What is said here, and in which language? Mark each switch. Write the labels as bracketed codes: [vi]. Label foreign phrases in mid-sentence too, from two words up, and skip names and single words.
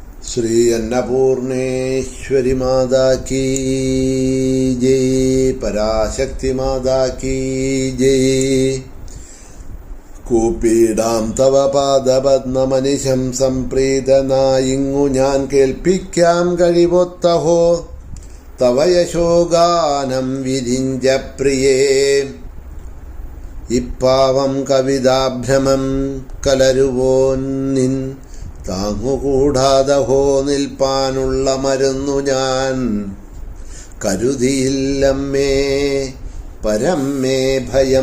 [hi] श्री अन्नपूर्णेश्वरी माता की जय, पराशक्ति माता की जय। [ml] കൂപ്പിടാം തവ പാദപദ്മമനിശം സംപ്രീതനായിങ്ങു ഞാൻ കേൾപ്പിക്കാം കഴിവൊത്തഹോ തവ യശോഗാനം വിരിഞ്ച പ്രിയേ. ഇപ്പാവം കവിതാഭ്രമം കലരുവോൻ നിൻ താങ്ങുകൂടാതഹോ നിൽപ്പാനുള്ള മരുന്നു ഞാൻ കരുതിയില്ലമ്മേ പരമ്മേ ഭയം.